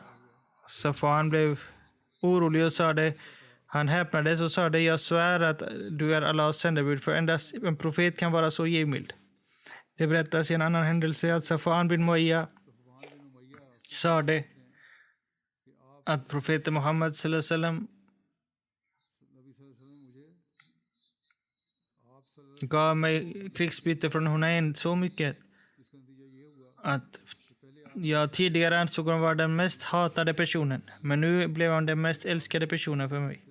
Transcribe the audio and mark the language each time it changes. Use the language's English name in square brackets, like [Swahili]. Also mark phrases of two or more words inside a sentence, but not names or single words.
[Swedish] Safwan blev orolig och sa det. Han häpnades och sa det: "Jag svär att du är Allahs sändebud, för endast en profet kan vara så givmild." Det berättas i en annan händelse att Safwan bin Muayyah sa det att profeten Muhammad [Arabic] صلى الله عليه وسلم [Swedish] gav mig krigsbyte från Hunain så mycket att jag tidigare ansåg honom vara den mest hatade personen, men nu blev han den mest älskade personen för mig.